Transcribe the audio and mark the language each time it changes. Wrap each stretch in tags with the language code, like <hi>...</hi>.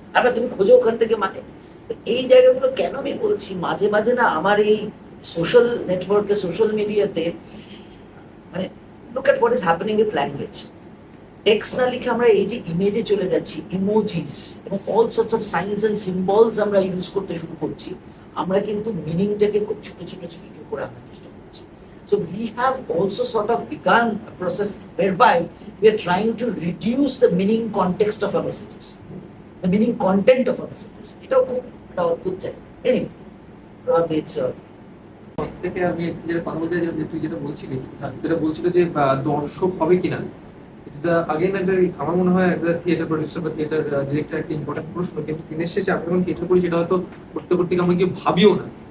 <bn>আবার তুমি খোঁজো ওখান থেকে মানে। এই জায়গাগুলো কেন আমি বলছি, মাঝে মাঝে না আমার এই সোশ্যাল নেটওয়ার্কে, সোশ্যাল মিডিয়াতে, মানে</bn> <en>Look at what is happening with language.</en> <bn>Text না লিখে আমরা এই যে ইমেজে চলে যাচ্ছি, ইমোজিস এবং</bn> <en>all sorts of signs and symbols</en> <bn>আমরা ইউজ করতে শুরু করছি। আমরা কিন্তু মিনিংটাকে খুব ছোট ছোট ছোট ছোট করে আনার চেষ্টা করছি।</bn> <en>So we have also sort of begun a process whereby we are trying to reduce the meaning context of our messages, the meaning content of our messages.</en> <bn>এটাও খুব একটা অদ্ভুত জায়গা।</bn> <en>Anyway, probably it's</en> <bn>থেকে আমি যেটা কথা বলতে চাই, যে তুই যেটা বলছিলি, যেটা বলছিল যে দর্শক হবে কিনা, আগেন আমার মনে হয়</bn> <en>as a theatre producer</en> <bn>বা থিয়েটার ডিরেক্টর একটা ইম্পর্টেন্ট প্রশ্ন। কিন্তু দিনের শেষে আমরা যখন থিয়েটার করি সেটা হয়তো করতে করতে আমরা কেউ ভাবিও না।</bn>